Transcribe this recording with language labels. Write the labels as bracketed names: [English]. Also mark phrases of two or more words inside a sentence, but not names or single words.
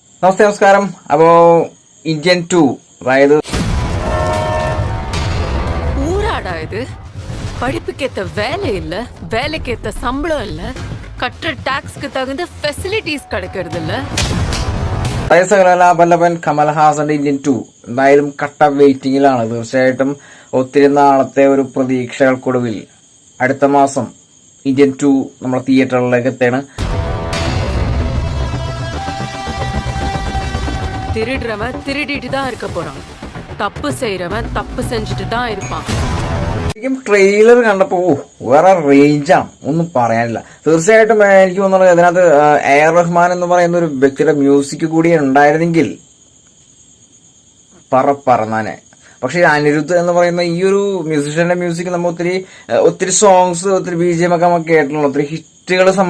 [Malayalam] നമസ്കാരം. അപ്പോ ഇന്ത്യൻ 2 അതായത് [Tamil] ஊராடா இது? படிப்புக்கேத்த வேலை இல்ல, வேலைக்கேத்த சம்பளம் இல்ல, கட்டுற டாக்ஸ்க்கு தகுந்த ஃபெசிலிட்டிஸ் கிடைக்கிறது இல்ல. [Malayalam] വല്ലഭൻ കമൽഹാസന്റെ ഇന്ത്യൻ 2 എന്തായാലും കട്ട വെയിറ്റിംഗിലാണ്. തീർച്ചയായിട്ടും ഒത്തിരി നാളത്തെ ഒരു പ്രതീക്ഷകൾക്കൊടുവിൽ അടുത്ത മാസം ഇന്ത്യൻ 2 നമ്മുടെ തിയേറ്ററിലേക്ക് എത്താണ്. [Tamil] திருடுறவன் திருடிட்டு தான் இருக்க போறான், தப்பு செய்யறவன் தப்பு செஞ்சுட்டு தான் இருப்பான். [Malayalam] ശരിക്കും ട്രെയിലർ കണ്ടപ്പോ വേറെ റേഞ്ചാണ്, ഒന്നും പറയാനില്ല. തീർച്ചയായിട്ടും എനിക്ക് തോന്നുന്നത് അതിനകത്ത് എ.ആർ. റഹ്മാൻ എന്ന് പറയുന്ന ഒരു വ്യക്തിയുടെ മ്യൂസിക് കൂടി ഉണ്ടായിരുന്നെങ്കിൽ പറന്നാനെ. പക്ഷെ അനിരുദ്ധ് എന്ന് പറയുന്ന ഈ ഒരു മ്യൂസിഷ്യന്റെ മ്യൂസിക് നമ്മൾ ഒത്തിരി സോങ്സ്, ഒത്തിരി BGM ഒക്കെ നമുക്ക് കേട്ടിട്ടുള്ള ഒത്തിരി ഹിറ്റുകൾ സമ്മാനിച്ചിരിക്കുന്നതാണ്.